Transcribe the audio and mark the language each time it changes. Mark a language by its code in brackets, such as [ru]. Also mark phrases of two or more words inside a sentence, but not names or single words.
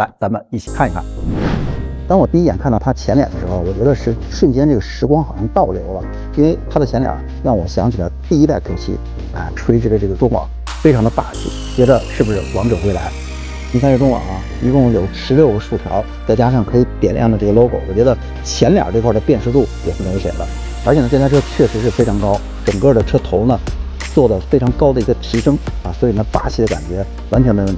[zh] 来，咱們一起看一看。當我第一眼看到它前臉的時候，我覺得是瞬間這個時光好像倒流了，因為它的前臉讓我想起了第一代 Q7，垂直的這個中網非常的霸氣，覺得是不是王者歸來？你看這中網啊，一共有16個豎條，再加上可以點亮的這個 logo， 我覺得前臉這塊的辨識度也是没谁了。而且呢，這台車確實是非常高，整個的車頭呢做的非常高的一個提升啊，所以呢霸氣的感覺完全沒問題。